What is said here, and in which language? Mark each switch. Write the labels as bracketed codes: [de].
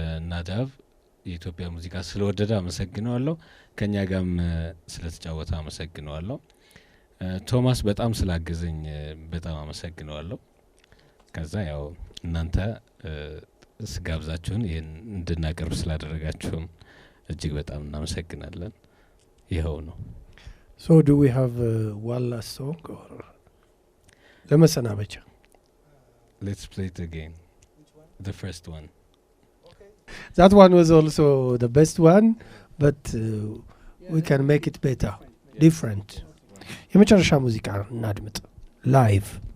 [am] ናዳብ የኢትዮጵያ ሙዚቃ ስለወደደ አመሰግነዋለሁ። ከኛ ጋርም ስለተጫወተ አመሰግነዋለሁ። ቶማስ በጣም ስላገዘኝ በጣም አመሰግነዋለሁ። ከዛ ያው እናንተ ስጋብዛችሁን ይህን እንድናቀርብ ስላደረጋችሁም እጅግ በጣም እናመሰግናለን። ይኸው ነው። [en] So do we have one last song or [am] ለመሰናበቻ? [en] Let's play it again. The first one. That one was also the best one, but we can make it better, different. [am] የመጨረሻ ሙዚቃ እናድምጥ live.